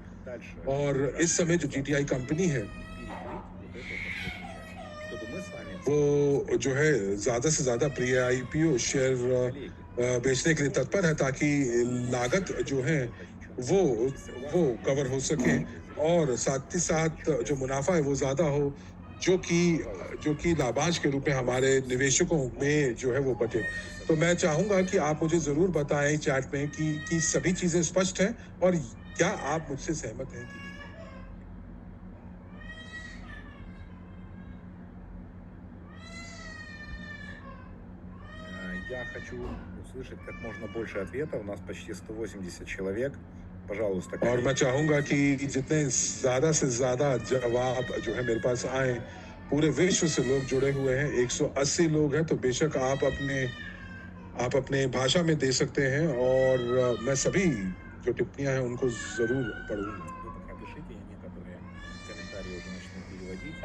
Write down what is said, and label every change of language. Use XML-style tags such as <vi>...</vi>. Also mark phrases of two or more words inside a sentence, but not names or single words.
<hi>और इस समय जो जीटीआई कंपनी है वो जो है ज्यादा से ज्यादा</hi> <en>pre IPO share</en> <hi>बेचने के लिए तत्पर है ताकि लागत जो है वो वो कवर हो सके और साथ ही साथ जो मुनाफा है वो ज्यादा हो, जो कि लाभांश के रूप में हमारे निवेशकों में जो है वो बटे। तो मैं चाहूंगा कि आप मुझे जरूर बताएं चैट में कि सभी चीजें स्पष्ट हैं और क्या आप मुझसे सहमत हैं कि नहीं।</hi> <ru>Я хочу услышать как можно больше ответов. У нас почти 180 человек. Пожалуйста,</ru> <hi>और मैं</hi> <ru>коллеги.</ru> <hi>चाहूंगा कि जितने ज्यादा से ज्यादा जवाब जो है मेरे पास आए, पूरे विश्व से लोग जुड़े हुए हैं, 180 लोग हैं, तो बेशक आप अपने भाषा में दे सकते हैं और मैं सभी जो टिप्पणियां हैं उनको जरूर पढ़ूंगा।</hi> <ru>Вы пока пишите, я некоторые комментарии уже начну переводить.</ru>